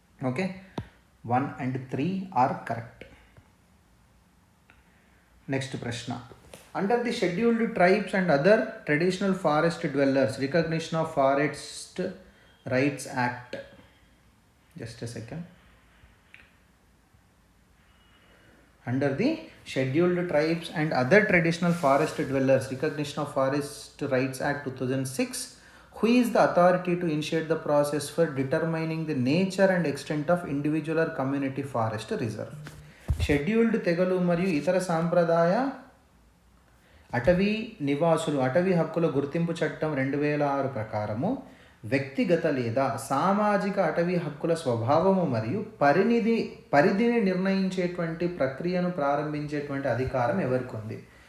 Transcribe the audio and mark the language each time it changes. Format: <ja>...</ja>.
<en>Okay, 1 and 3 are correct. Next ప్రశ్న. Under the scheduled tribes and other traditional forest dwellers recognition of forest rights act. Just a second. Under the Scheduled Tribes and Other Traditional Forest Dwellers Recognition of Forest Rights Act 2006, who is the authority to initiate the process for determining the nature and extent of individual or community forest reserve?</en> <te>Scheduled తెగలు మరియు ఇతర సాంప్రదాయ అటవీ నివాసులు అటవీ హక్కుల గుర్తింపు చట్టం 2006 ప్రకారము వ్యక్తిగత లేదా సామాజిక అటవీ హక్కుల స్వభావము మరియు పరిధిని నిర్ణయించేటువంటి ప్రక్రియను ప్రారంభించేటువంటి అధికారం ఎవరికి ఉంది?</te>